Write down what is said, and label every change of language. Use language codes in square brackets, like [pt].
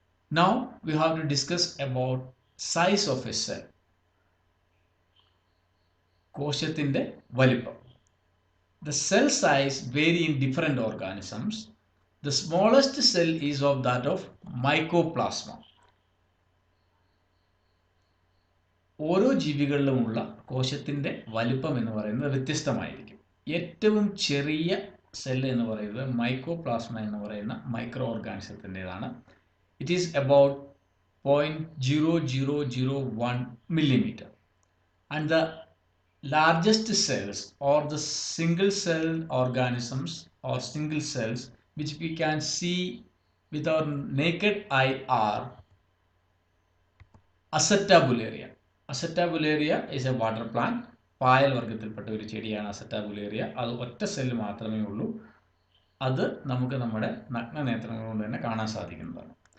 [en] Now we have to discuss about size of a cell. [ml] കോശത്തിൻ്റെ വലിപ്പം. [en] The cell size vary in different organisms. The smallest cell is of that of mycoplasma. [ml] ഓരോ ജീവികളിലുമുള്ള കോശത്തിൻ്റെ വലിപ്പം എന്ന് പറയുന്നത് വ്യത്യസ്തമായിരിക്കും. ഏറ്റവും ചെറിയ cell എന്ന് പറയുന്നത് മൈക്കോപ്ലാസ്മ എന്ന് പറയുന്ന micro ഓർഗാനിസത്തിൻ്റെതാണ്. [en] It is about 0.0001 millimeter. And the largest cells or the single cell organisms or single cells which we can see with our naked eye are Acetabularia. Acetabularia is a water plant. [ml] പായൽ വർഗത്തിൽപ്പെട്ട ഒരു ചെടിയാണ് അസറ്റാബുലേറിയ. അത് ഒറ്റ cell മാത്രമേ ഉള്ളൂ. അത് നമുക്ക് നമ്മുടെ നഗ്നനേത്രങ്ങൾ കൊണ്ട് തന്നെ കാണാൻ സാധിക്കുന്നതാണ്.